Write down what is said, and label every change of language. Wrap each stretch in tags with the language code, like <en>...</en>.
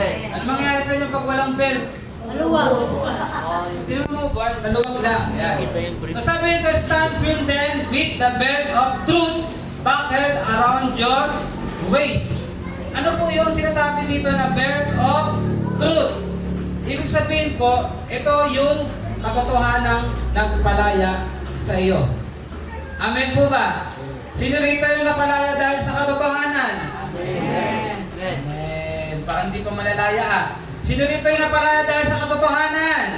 <tl>Ano mangyayari sa inyo pag walang belt? Maluwag. Tingnan mo, maluwag lang. Yan. So sabi nito,</tl> <en>stand firm then with the belt of truth buckled around your waist.</en> <tl>Ano po yung sinasabi dito na belt of truth? Ibig sabihin po, ito yung katotohanang nagpalaya sa iyo. Amen po ba? Sino rito yung napalaya dahil sa katotohanan? Amen. Amen. Parang hindi pa malalaya ah. Sino rito yung napalaya dahil sa katotohanan?</tl>